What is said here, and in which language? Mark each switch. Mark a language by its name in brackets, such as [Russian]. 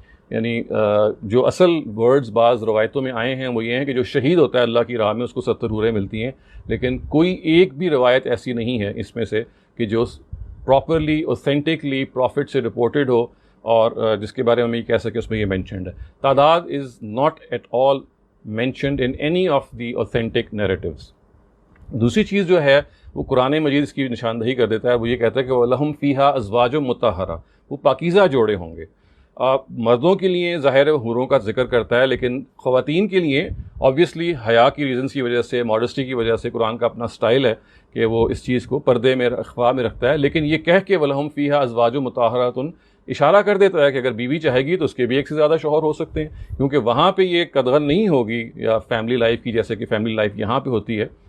[Urdu] یعنی جو اصل ورڈز بعض روایتوں میں آئے ہیں وہ یہ ہیں کہ جو شہید ہوتا ہے اللہ کی راہ میں اس کو 70 حوریں ملتی ہیں, لیکن کوئی ایک بھی روایت ایسی نہیں ہے اس میں سے کہ جو پراپرلی اوتھینٹکلی پروفٹ سے رپورٹڈ ہو اور جس کے بارے میں یہ کہہ سکے اس میں یہ مینشنڈ ہے. [English] تعداد is not at all mentioned in any of the authentic narratives. [Urdu] دوسری چیز جو ہے وہ قرآن مجید اس کی نشاندہی کر دیتا ہے، وہ یہ کہتا ہے کہ [Arabic] وَلَهُمْ فِيهَا أَزْوَاجٌ مُطَهَّرَةٌ، [Urdu] وہ پاکیزہ جوڑے ہوں گے۔ مردوں کے لیے ظاہر حوروں کا ذکر کرتا ہے، لیکن خواتین کے لیے آبویسلی حیا کی ریزنس کی وجہ سے، ماڈسٹی کی وجہ سے قرآن کا اپنا سٹائل ہے کہ وہ اس چیز کو پردے میں اخفاء میں رکھتا ہے، لیکن یہ کہہ کے وَلَهُمْ فِيهَا أَزْوَاجٌ مُطَهَّرَةٌ اشارہ کر دیتا ہے کہ اگر بیوی چاہے گی تو اس کے بھی ایک سے زیادہ شوہر ہو سکتے ہیں، کیونکہ وہاں پہ یہ قدغن نہیں ہوگی یا فیملی لائف کی جیسے کہ فیملی لائف یہاں پہ ہوتی ہے،